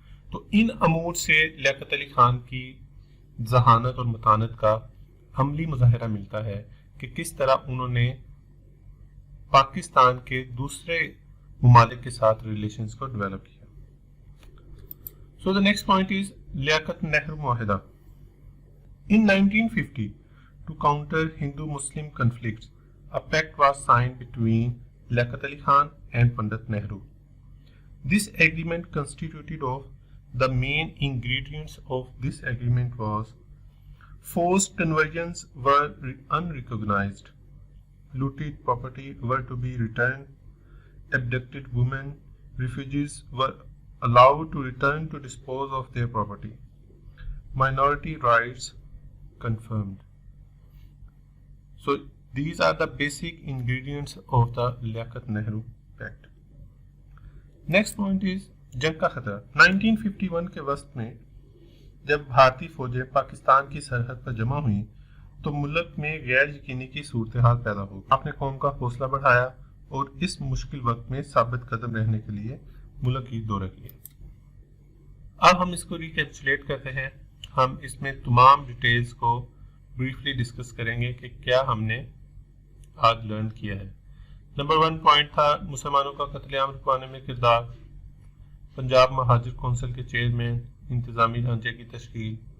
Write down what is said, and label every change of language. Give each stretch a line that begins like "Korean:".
Urdu: تو ان امور سے لیاقت علی خان کی ذہانت اور متانت کا عملی مظاہرہ ملتا ہے کہ کس طرح انہوں نے پاکستان کے دوسرے ممالک کے ساتھ ریلیشنز کو ڈیولپ کیا.
English: So the next point is Liaquat Nehru معاہدہ. In 1950, to counter Hindu-Muslim conflicts, a pact was signed between Liaquat Ali Khan and Pandit Nehru. This agreement constituted of the main ingredients of this agreement was forced conversions were unrecognized, looted property were to be returned, abducted women, refugees were allowed to return to dispose of their property, minority rights confirmed. So these are the basic ingredients of the Liaquat Nehru Pact. Next point is
Urdu: جنگ کا خطرہ. 1951 کے وسط میں جب بھارتی فوجیں پاکستان کی سرحد پر جمع ہوئیں تو ملک میں غیر یقینی کی صورتحال پیدا ہو. آپ نے قوم کا حوصلہ بڑھایا اور اس مشکل وقت میں ثابت قدم رہنے کے لیے ملک کی دورہ کیا۔ اب ہم اس کو ریکیپچولیٹ کرتے ہیں۔ ہم اس میں تمام ڈیٹیلز کو بریفلی ڈسکس کریں گے کہ کیا ہم نے آج لرن کیا ہے۔ نمبر 1 پوائنٹ تھا مسلمانوں کا قتل عام رکوانے میں کردار، پنجاب مہاجر کونسل کے چیئرمین، انتظامی ڈھانچے کی تشکیل،